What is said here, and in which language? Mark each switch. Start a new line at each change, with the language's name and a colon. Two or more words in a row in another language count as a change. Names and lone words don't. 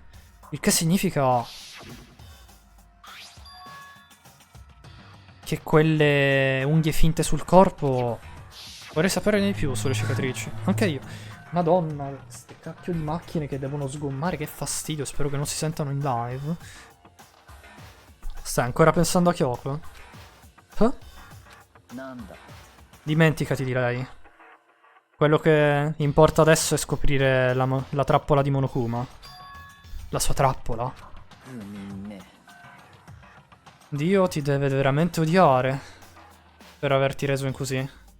Italian: Il che significa che quelle unghie finte sul corpo... Vorrei sapere di più sulle cicatrici. Anche io. Madonna, queste cacchio di macchine che devono sgommare, che fastidio. Spero che non si sentano in live. Stai ancora pensando a Kyoko? Eh?
Japanese: なんだ
Italian: Dimenticati, direi. Quello che importa adesso è scoprire la trappola di Monokuma. La sua trappola.
Japanese: 不眠ね
Italian: Dio ti deve veramente odiare per averti reso in così.